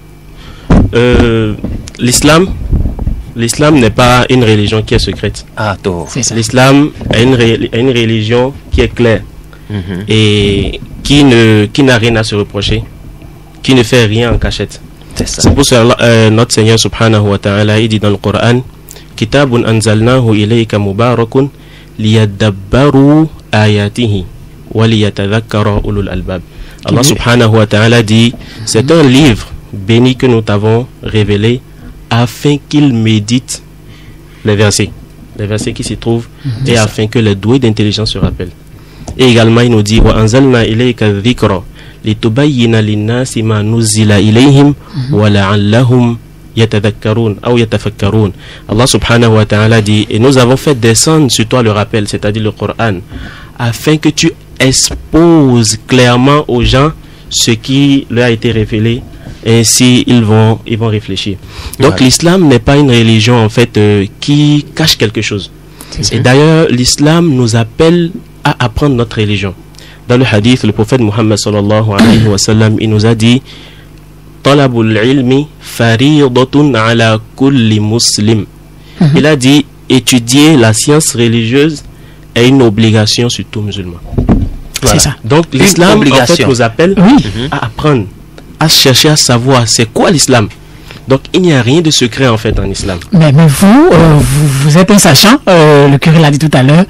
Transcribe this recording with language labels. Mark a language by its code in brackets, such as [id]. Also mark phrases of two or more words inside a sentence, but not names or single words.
[fr] L'islam n'est pas une religion qui est secrète. Ah, tôt. L'islam est une religion qui est claire et qui n'a rien à se reprocher, qui ne fait rien en cachette. C'est pour cela notre Seigneur [ar] سبحانه وتعالى [fr] il dit dans le Coran, [ar] كتاب أنزلناه إليك مبارك ليدبروا آياته وليتذكر أولو الألباب. [fr] Allah [ar] سبحانه وتعالى [fr] dit, c'est un livre béni que nous t'avons révélé afin qu'il médite les versets qui s'y trouvent et afin que les doués d'intelligence se rappellent. Et également il nous dit, [ar] وأنزلنا إليك الذكر لتبين للناس ما نزل إليهم ولعلهم يتذكرون أو يتفكرون. [fr] Allah [ar] سبحانه وتعالى [fr] dit, et nous avons fait descendre sur toi le rappel, c'est-à-dire le Coran, afin que tu exposes clairement aux gens ce qui leur a été révélé, et ainsi ils vont réfléchir. Donc l'islam n'est pas une religion en fait qui cache quelque chose. Et d'ailleurs l'islam nous appelle à apprendre notre religion. Dans le hadith, le prophète Muhammad [ar] صلى الله عليه وسلم, [fr] il nous a dit, [ar] طلب العلم فريضة على كل مسلم. [fr] Il a dit, étudier la science religieuse est une obligation sur tout musulman. Voilà. C'est ça. Donc l'islam en fait nous appelle à apprendre, à chercher à savoir c'est quoi l'islam. Donc il n'y a rien de secret en fait en islam. Mais vous êtes un sachant, le curé l'a dit tout à l'heure.